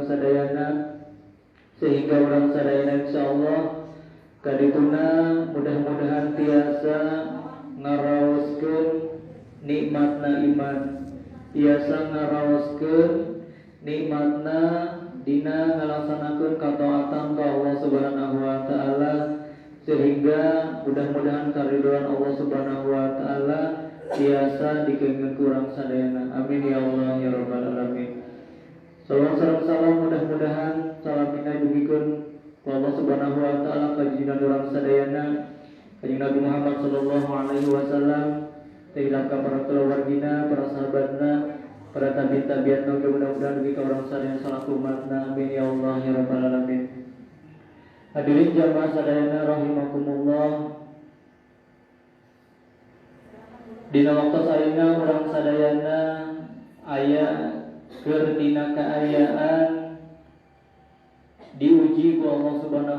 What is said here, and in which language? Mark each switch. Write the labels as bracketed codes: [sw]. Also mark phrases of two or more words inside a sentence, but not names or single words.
[su] sadayana, sehingga urang sadayana insyaallah kadituna mudah-mudahan tiasa ngaraoskeun nikmatna iman, tiasa ngaraoskeun nikmatna dina ngalaksanakeun kataatan ka Allah [ar] سبحانه وتعالى, [su] sehingga mudah-mudahan karidhoan Allah [ar] سبحانه وتعالى [su] tiasa dikeungeun ku urang sadayana. [ar] آمين يا الله يا رب العالمين. [su] Salam mudah-mudahan salamina dugikeun ku Allah [ar] سبحانه وتعالى [su] ka junjungan urang sadayana Kanjeng Nabi Muhammad [ar] صلى الله عليه وسلم, [su] teuing ka para keluargina, para sahabatna, para tabi'in mudah-mudahan dugi ka urang sadayana salaku umatna. [ar] آمين يا الله يا رب العالمين. [su] Hadirin jamaah sadayana rahimakumullah. Dina waktu saeuna urang sadayana aya keur dina kaayaan diuji ku [ar] الله سبحانه